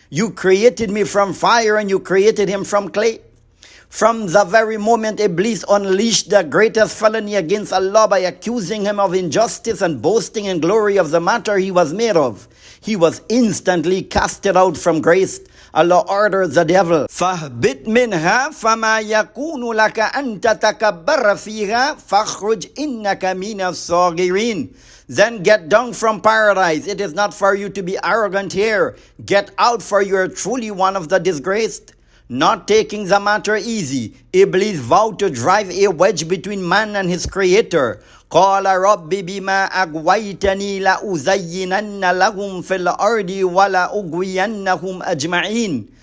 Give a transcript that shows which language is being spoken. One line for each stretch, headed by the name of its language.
English: You created me from fire and you created him from clay. From the very moment Iblis unleashed the greatest felony against Allah by accusing him of injustice and boasting in glory of the matter he was made of, he was instantly casted out from grace. Allah ordered the devil,
Arabic: فَاهْبِطْ مِنْهَا فَمَا يَكُونُ لَكَ أَن تَتَكَبَّرَ فِيهَا فَاخْرُجْ إِنَّكَ مِنَ الصَّاغِرِينَ.
English: Then get down from paradise. It is not for you to be arrogant here. Get out, for you are truly one of the disgraced. Not taking the matter easy, Iblis vowed to drive a wedge between man and his creator.
Arabic: قَالَ رَبِّ بِمَا أَغْوَيْتَنِي لَأُزَيِّنَنَّ لَهُمْ فِي الْأَرْضِ وَلَأُغْوِيَنَّهُمْ أَجْمَعِينَ.